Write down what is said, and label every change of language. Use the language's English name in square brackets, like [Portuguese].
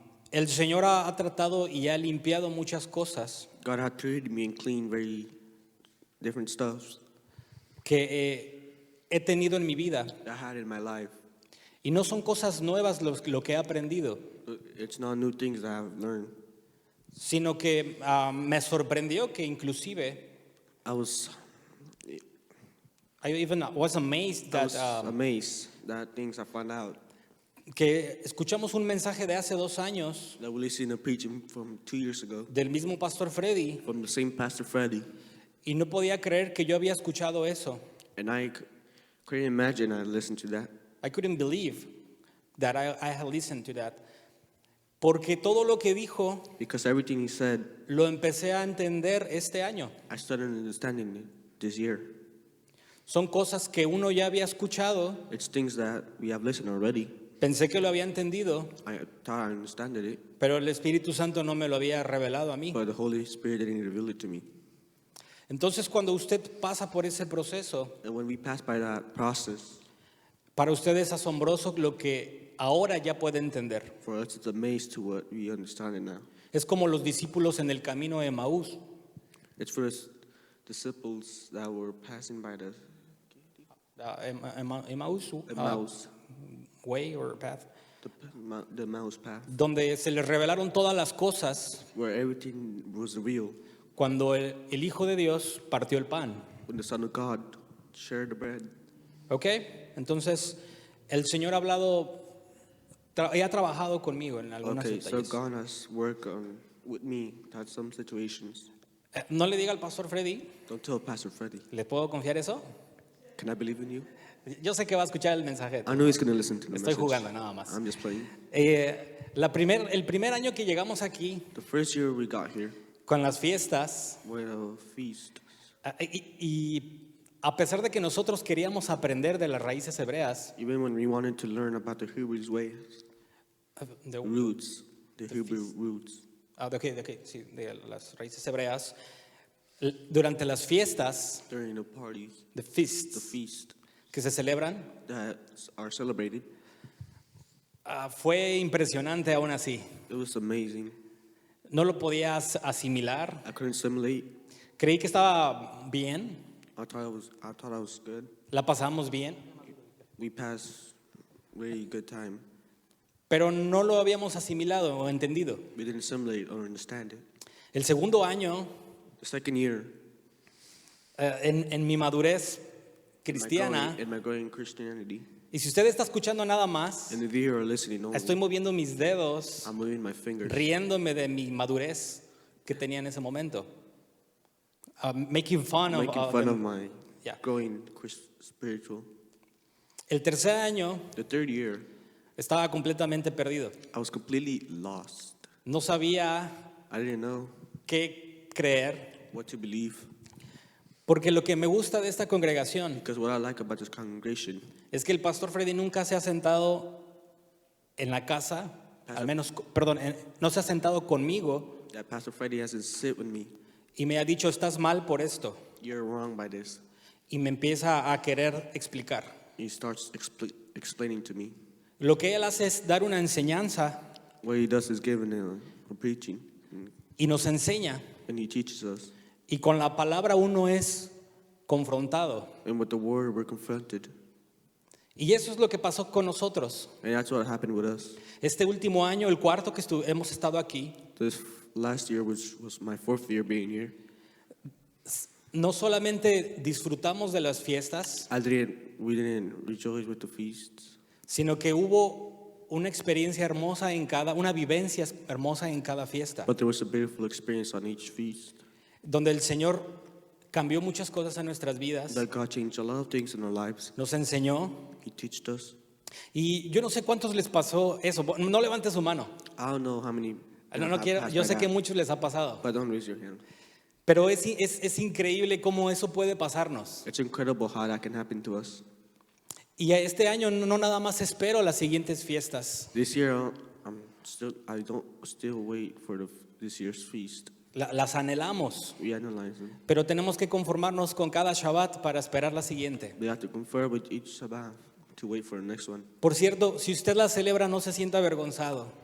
[Spanish] el Señor ha tratado y ha limpiado muchas cosas [English] God had treated me and cleaned very different stuff [Spanish] que he tenido en mi vida. [English] that I had in my life. [Spanish] Y no son cosas nuevas lo que he aprendido, [English] It's not new things that I've learned. [Spanish] sino que me sorprendió que inclusive [English] I was I even was amazed that amazed that things I found out [Spanish] que escuchamos un mensaje de hace 2 años [English] that we listened to preaching from 2 years ago [Spanish] del mismo pastor Freddy [English] from the same Pastor Freddie, [Spanish] y no podía creer que yo había escuchado eso. [English] and I couldn't imagine I listened to that I couldn't believe that I had listened to that. [Spanish] Porque todo lo que dijo [English] because everything he said, [Spanish] lo empecé a entender este año. [English] I started understanding it this year. [Spanish] Son cosas que uno ya había escuchado, [English] It's things that we have listened already. [Spanish] pensé que lo había entendido, [English] I thought I understood it, [Spanish] pero el Espíritu Santo no me lo había revelado a mí. [English] but the Holy Spirit didn't reveal it to me. [Spanish] Entonces, cuando usted pasa por ese proceso, [English] And when we pass by that process, [Spanish] para usted es asombroso lo que ahora ya puede entender. [English] for us it's amazed to what we understand it now. [Spanish] Es como los discípulos en el camino de Emaús. [English] It's for us disciples that were passing by the [Spanish] Emaús, [English] Emmaus, way or path, the Emmaus path, [Spanish] donde se les revelaron todas las cosas [English] where everything was real. [Spanish] cuando el Hijo de Dios partió el pan. [English] When the Son of God shared the bread. [Spanish] ¿Ok? Entonces, El Señor ha hablado, y ha trabajado conmigo en algunos [English] Okay, so [Spanish] detalles. [English] God has worked with me at some situations. [Spanish] No le diga al pastor Freddy, [English] Don't tell Pastor Freddie. [Spanish] ¿le puedo confiar eso? [English] Can I believe in you? [Spanish] Yo sé que va a escuchar el mensaje. [English] I know he's going to listen to the [Spanish] Estoy [English] message. [Spanish] jugando nada más. [English] I'm just playing. [Spanish] El primer año que llegamos aquí [English] The first year we got here, [Spanish] con las fiestas, [English] we had a feast. [Spanish] y a pesar de que nosotros queríamos aprender de las raíces hebreas, [English] Even when we wanted to learn about the Hebrew ways, [Spanish] de, [English] roots, the Hebrew roots. [Spanish] sí, de las raíces hebreas, durante las fiestas, [English] During the parties, the feasts feast [Spanish] que se celebran, [English] that are celebrated, [Spanish] fue impresionante aún así. [English] it was amazing. [Spanish] No lo podías asimilar. [English] I couldn't simulate. [Spanish] Creí que estaba bien, [English] I thought I was good. [Spanish] la pasamos bien, [English] We passed really good time. [Spanish] pero no lo habíamos asimilado o entendido. [English] We didn't simulate or understand it. [Spanish] El segundo año, [English] The second year, [Spanish] en mi madurez cristiana, [English] in my growing Christianity, [Spanish] y si usted está escuchando nada más, [English] and if you are listening only, [Spanish] estoy moviendo mis dedos, [English] I'm moving my fingers, [Spanish] riéndome de mi madurez que tenía en ese momento. [English] Making fun of my Yeah. growing spiritual. [Spanish] El tercer año [English] The third year, [Spanish] estaba completamente perdido. [English] I was completely lost. [Spanish] No sabía [English] I didn't know [Spanish] qué creer, [English] what to believe, [Spanish] porque lo que me gusta de esta congregación [English] because what I like about this congregation, [Spanish] es que el pastor Freddy nunca se ha sentado en la casa, al menos, perdón, no se ha sentado conmigo [English] that Pastor Freddie hasn't sit with me. [Spanish] y me ha dicho, estás mal por esto, [English] You're wrong by this. [Spanish] y me empieza a querer explicar. [English] He starts explaining to me. [Spanish] Lo que él hace es dar una enseñanza [English] What he does is giving a preaching, [Spanish] y nos enseña, [English] and he teaches us. [Spanish] y con la palabra uno es confrontado. [English] And with the word, we're confronted. [Spanish] Y eso es lo que pasó con nosotros. [English] And that's what happened with us. [Spanish] Este último año, el cuarto que hemos estado aquí, [English] This last year, which was my fourth year being here, [Spanish] no solamente disfrutamos de las fiestas, [English] we didn't rejoice with the feasts, [Spanish] sino que hubo una experiencia hermosa una vivencia hermosa en cada fiesta, [English] but there was a beautiful experience on each feast. [Spanish] donde el Señor cambió muchas cosas en nuestras vidas, [English] That God changed a lot of things in our lives. [Spanish] nos enseñó, [English] He taught us. [Spanish] y yo no sé cuántos les pasó eso. No levante su mano. [English] I don't know how many. [Spanish] No quiero, [English] passed [Spanish] yo [English] by [Spanish] sé que [English] that, [Spanish] muchos les ha pasado, [English] but don't raise your hand. [Spanish] pero es increíble cómo eso puede pasarnos. [English] It's incredible how that can happen to us. [Spanish] Y este año no nada más espero las siguientes fiestas, [English] This year, I don't still wait for this year's feast. [Spanish] las anhelamos, [English] We analyze them. [Spanish] pero tenemos que conformarnos con cada Shabbat para esperar la siguiente. [English] We have to confer with each Sabbath to wait for the next one. [Spanish] Por cierto, si usted la celebra, no se sienta avergonzado.